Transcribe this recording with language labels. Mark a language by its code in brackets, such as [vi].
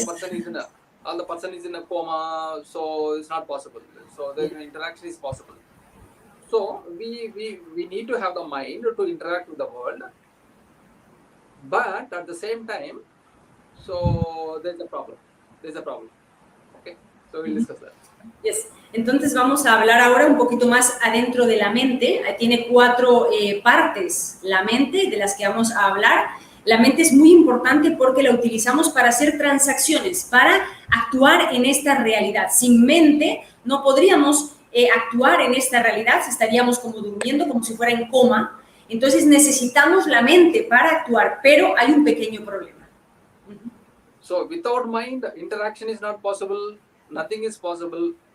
[en] the person is in a coma, so it's not possible. So the interaction is possible. So we need to have the mind to interact with the world, but at the same time, so there's a problem. Okay, so we'll discuss that. Yes. [es] Entonces vamos a hablar ahora un poquito más adentro de la mente. Tiene 4 partes la mente de las que vamos a hablar. La mente es muy importante porque la utilizamos para hacer transacciones, para actuar en esta realidad. Sin mente no podríamos actuar en esta realidad, estaríamos como durmiendo, como si fuera en coma. Entonces necesitamos la mente para actuar, pero hay un pequeño problema. [en] So without mind, interaction is not possible, nothing is possible.